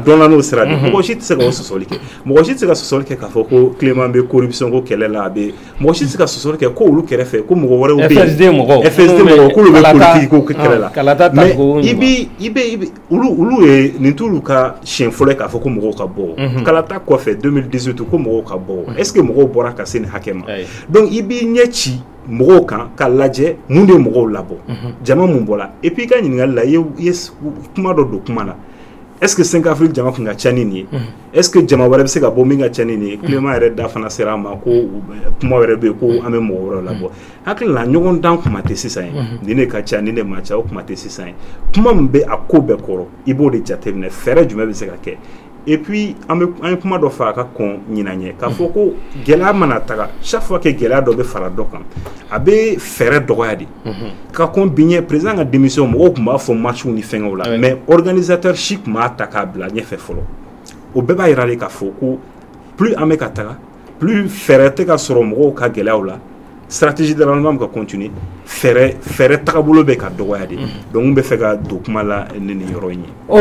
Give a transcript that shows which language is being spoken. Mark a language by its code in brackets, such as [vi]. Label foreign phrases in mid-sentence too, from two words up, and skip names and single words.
[bm] mɔgɔ si tɛ se ka o sɔsɔli kɛ mɔgɔ si tɛ se ka sɔsɔli kɛ k'a fɔ ko Clément bɛ corruption ko kɛlɛ la a bɛ mɔgɔ si tɛ se ka sɔsɔli kɛ ko olu kɛrɛfɛ ko mɔgɔ wɛrɛw bɛ yen FSD mɔgɔw k'olu bɛ politique ko kɛlɛ la mais i bɛ olu ye nin t'olu ka siɲɛ fɔlɔ k'a fɔ ko mɔgɔw ka bɔ kalata kɔfɛ 2018 ko mɔgɔw ka bɔ [fr] est-ce que [bm] mɔgɔw bɔra ka se nin hakɛ ma donc i b'i ɲɛ ci mɔgɔw kan ka lajɛ mun de ye mɔgɔw labɔ jama mun bɔra [fr] et puis [bm] i ka ɲininkali la i ye kuma dɔ don kuma na [fr] est-ce que [bm] 5 avril jama kun ka ca ni nin ye [fr] est-ce que [bm] jama wɛrɛ bɛ se ka bɔ min ka ca ni nin ye Clément yɛrɛ da fana sera a ma ko kuma wɛrɛ bɛ yen ko an bɛ mɔgɔ wɛrɛw labɔ hakili la ɲɔgɔn dan kuma tɛ sisan ye nin de ka ca nin de ma ca o kuma tɛ sisan ye kuma min bɛ a ko bɛɛ kɔrɔ i b'o de jateminɛ fɛɛrɛ jumɛn bɛ se ka kɛ [fr] et puis [bm] an ye kuma dɔ fɔ a ka kɔn ɲinan ɲɛ k'a fɔ ko gɛlɛya mana taga [fr] chaque fois que [bm] gɛlɛya dɔ bɛ fara dɔ kan a bɛ fɛɛrɛ dɔgɔya de ka kɔn bi ɲɛ président ka démission mɔgɔw tun b'a fɔ marches ni fɛngɛw la [fr] mais organisateur [bm] si tun b'a ta k'a bila ɲɛfɛ fɔlɔ o bɛɛ b'a jira de k'a fɔ ko plus an bɛ ka taga plus fɛɛrɛ tɛ ka sɔrɔ mɔgɔw ka gɛlɛyaw la [fr] stratégie de ralliement [bm] bɛ ka continuer fɛɛrɛ tagabolo bɛ ka dɔgɔya de donc n bɛ fɛ ka don kuma la ni nin yɔrɔ in ye